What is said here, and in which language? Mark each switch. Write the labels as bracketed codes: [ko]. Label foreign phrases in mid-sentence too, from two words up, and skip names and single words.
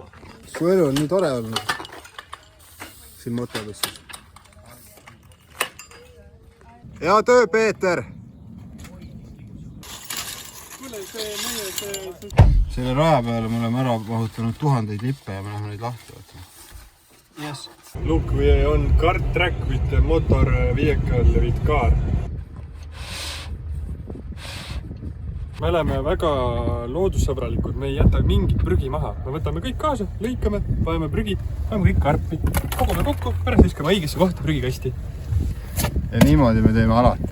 [et] Su elu on nii tore olnud. Siin motodusses. Hea töö, Peeter! Selle raja peale me oleme ära mahutanud 1000 lippe ja me läheme neid lahti võtma. [en] Yes. Look, we on kart track with motor vehicle with car. [et] Me oleme väga loodussõbralikud, me ei jäta mingit prügi maha. Me võtame kõik kaasa, lõikame, paneme prügi, paneme kõik karpi, kogume kokku, pärast viskame õigesse kohta prügikasti. Ja niimoodi me teeme alati.